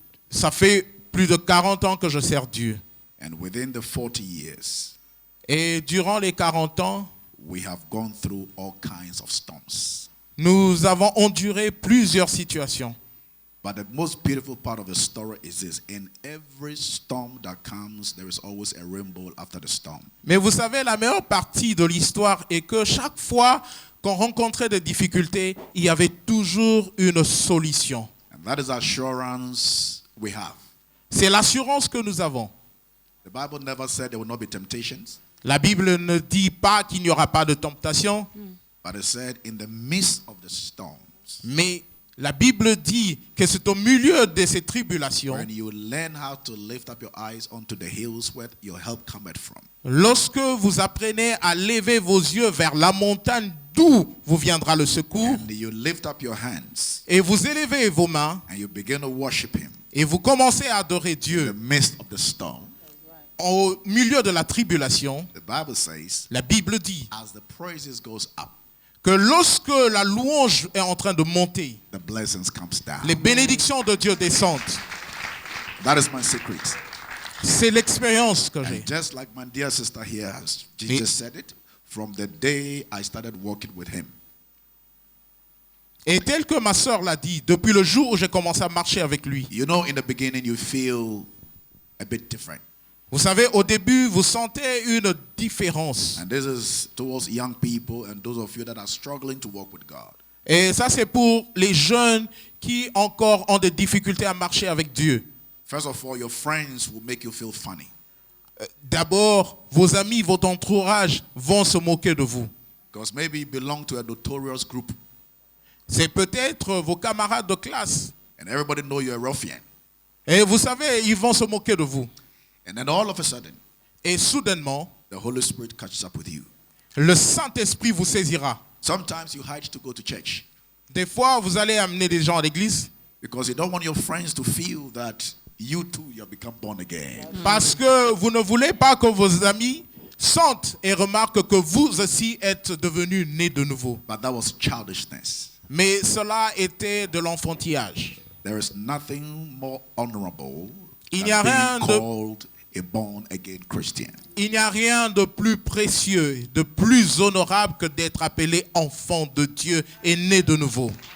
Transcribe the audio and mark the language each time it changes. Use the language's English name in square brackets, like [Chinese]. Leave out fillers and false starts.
[French] Ça fait plus de 40 ans que je sers Dieu. [English] And within the 40 years, [French] Et durant les 40 ans, [English] we have gone through all kinds of storms. [French] nous avons enduré plusieurs situations. [English] But the most beautiful part of the story is this. In every storm that comes, there is always a rainbow after the storm. [French] Mais vous savez, la meilleure partie de l'histoire est que chaque fois qu'on rencontrait des difficultés, il y avait toujours une solution. [English] And that is assurance we have. [French] C'est l'assurance que nous avons. [English] The Bible never said there will not be temptations, [French] La Bible ne dit pas qu'il n'y aura pas de tentation, [English] but it said in the midst of the storms, [French] mais la Bible dit que c'est au milieu de ces tribulations, [English] when you learn how to lift up your eyes onto the hills where your help cometh from, [French] lorsque vous apprenez à lever vos yeux vers la montagne d'où vous viendra le secours, [English] and you lift up your hands [French] et vous élevez vos mains, [English] and you begin to worship him [French] et vous commencez à adorer [English] in the [French] Dieu [English] midst of the storm. [French] au milieu de la tribulation, [English] The Bible says, [French] la Bible dit [English] as the praises goes up, [French] que lorsque la louange est en train de monter, [English] the blessings comes down. [French] les bénédictions de Dieu descendent. [English] That is my secret. [French] C'est l'expérience que j'ai. [English] And just like my dear sister here has [French] Me- [English] just said it, from the day I started working with him, [French] Et tel que ma sœur l'a dit, depuis le jour où j'ai commencé à marcher avec lui, [English] you know, in the beginning you feel a bit different. [French] vous savez, au début, vous sentez une différence. [English] And this is towards young people and those of you that are struggling to walk with God. [French] Et ça, c'est pour les jeunes qui encore ont des difficultés à marcher avec Dieu. [English] First of all, your friends will make you feel funny. [French] D'abord, vos amis, votre entourage vont se moquer de vous. [English] Because maybe you belong to a notorious group [French] C'est peut-être vos camarades de classe. [English] and everybody know you're a ruffian. [French] Et vous savez, ils vont se moquer de vous. [English] And then all of a sudden, [French] Et soudainement, [English] the Holy Spirit catches up with you. [French] le Saint-Esprit vous saisira. [English] Sometimes you hide to go to church [French] Des fois, vous allez amener des gens à l'église [English] because you don't want your friends to feel that you too, you have become born again. [French] parce que vous ne voulez pas que vos amis sentent et remarquent que vous aussi êtes devenus nés de nouveau. [English] But that was childishness. [French] Mais cela était de l'enfantillage. [English] There is nothing more honorable [French] Il n'y a [English] than [French] rien [English] being [French] de- [English] called a born-again Christian. [French] Il n'y a rien de plus précieux, de plus honorable que d'être appelé enfant de Dieu et né de nouveau.